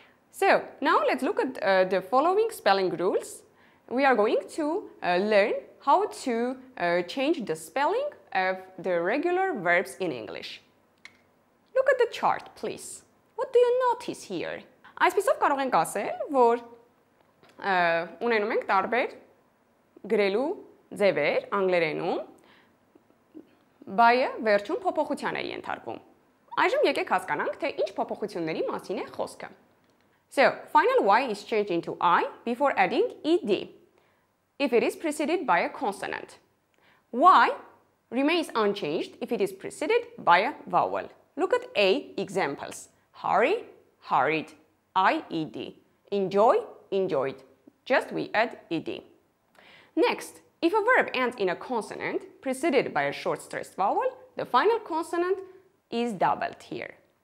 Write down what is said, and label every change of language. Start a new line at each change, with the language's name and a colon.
English: So, now let's look at the following spelling rules. We are going to learn how to change the spelling of the regular verbs in English. Look at the chart, please. What do you notice here?
Armenian: Այսպիսով կարող ենք ասել, որ ունենում ենք տարբեր գրելու ձևեր անգլերենում, բայը վերջում փոփոխության է ենթարկվում։ Այժմ եկեք հասկանանք, թե ինչ փոփոխությունների մասին է խոսքը։
English: So, final y is changed into I before adding ed, if it is preceded by a consonant. Y remains unchanged if it is preceded by a vowel. Look at A examples. Hurry, hurried. IED. enjoy, enjoyed. Just we add ed. Next, if a verb ends in a consonant preceded by a short stressed vowel, the final consonant is doubled here.